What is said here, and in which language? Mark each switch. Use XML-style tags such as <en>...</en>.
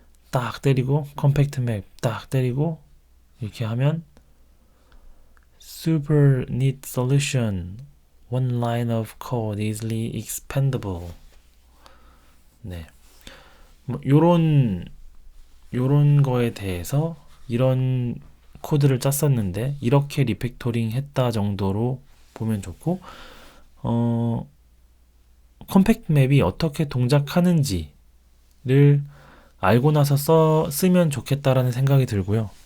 <ko>딱 때리고 compact map 딱 때리고 이렇게 하면</ko> <en>super neat solution. One line of code easily expandable.</en> <ko>네. 요런 거에 대해서 이런 코드를 짰었는데 이렇게 리팩토링 했다 정도로 보면 좋고 컴팩트 맵이 어떻게 동작하는지를 알고 나서 쓰면 좋겠다라는 생각이 들고요.</ko>